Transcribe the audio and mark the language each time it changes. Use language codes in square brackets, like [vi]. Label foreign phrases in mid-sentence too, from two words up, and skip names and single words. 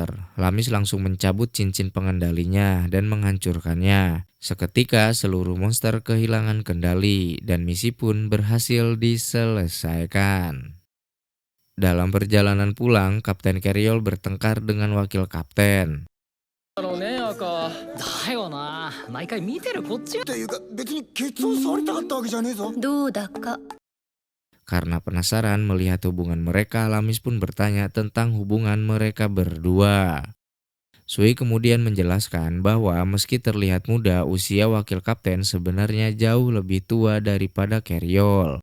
[id] Lamis langsung mencabut cincin pengendalinya dan menghancurkannya. Seketika seluruh monster kehilangan kendali dan misi pun berhasil diselesaikan. Dalam perjalanan pulang, Kapten Carriol bertengkar dengan wakil kapten. [ja] だろうね、赤。だよな。毎回見てるこっち。っていうか別にケツを触りたかったわけじゃねえぞ。どうだか。 [id] Karena penasaran melihat hubungan mereka, Lamis pun bertanya tentang hubungan mereka berdua. Sui kemudian menjelaskan bahwa meski terlihat muda, usia wakil kapten sebenarnya jauh lebih tua daripada Carriol.